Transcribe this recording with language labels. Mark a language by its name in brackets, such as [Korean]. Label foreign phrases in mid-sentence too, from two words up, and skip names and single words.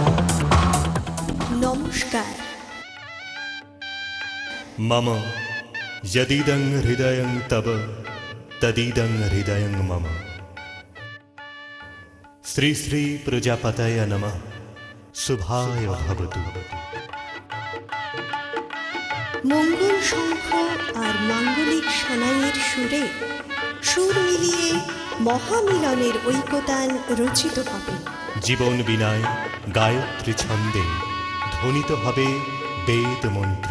[Bangla] নমস্কার। [Sanskrit] मम यदीदं हृदयं तव तदीदं हृदयं मम। श्री श्री प्रजापतये नमः। शुभाय भवतु। [Bangla] মঙ্গল শঙ্খ আর মাঙ্গলিক সানাইয়ের সুরে সুর মিলিয়ে মহামিলনের ঐকতান রচিত হবে। জীবন বিনায় গায়ত্রী ছন্দে ধ্বনিত হবে বেদ মন্ত্র।